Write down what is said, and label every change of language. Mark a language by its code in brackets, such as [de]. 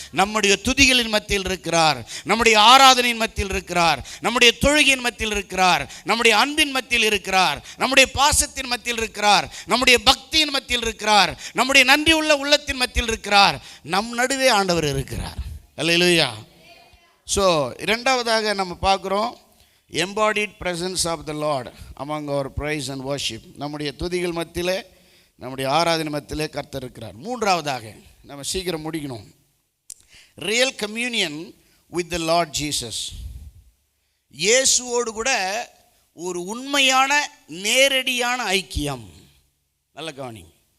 [ta] நம்முடைய துதிகளின் மத்தியில் இருக்கிறார், நம்முடைய ஆராதனையின் மத்தியில் இருக்கிறார், நம்முடைய தொழுகையின் மத்தியில் இருக்கிறார், நம்முடைய அன்பின் மத்தியில் இருக்கிறார், நம்முடைய பாசத்தின் மத்தியில் இருக்கிறார், நம்முடைய பக்தியின் மத்தியில் இருக்கிறார், நம்முடைய நன்றி உள்ள உள்ளத்தின் மத்தியில் இருக்கிறார். நம் நடுவே ஆண்டவர் இருக்கிறார். அல்லேலூயா. [en] so [ta] இரண்டாவதாக நம்ம பார்க்குறோம், [en] embodied presence of the Lord among our praise and worship. [ta] நம்முடைய துதிகள் மத்தியிலே, நம்முடைய ஆராதனை மத்தியிலே கர்த்தர் இருக்கிறார். மூன்றாவதாக நம்ம சீக்கிரம் முடிக்கணும், [en] Real communion with the Lord Jesus. [ta] இயேசுவோடு கூட ஒரு உண்மையான நேரடியான ஐக்கியம். நல்ல கவனிங்க.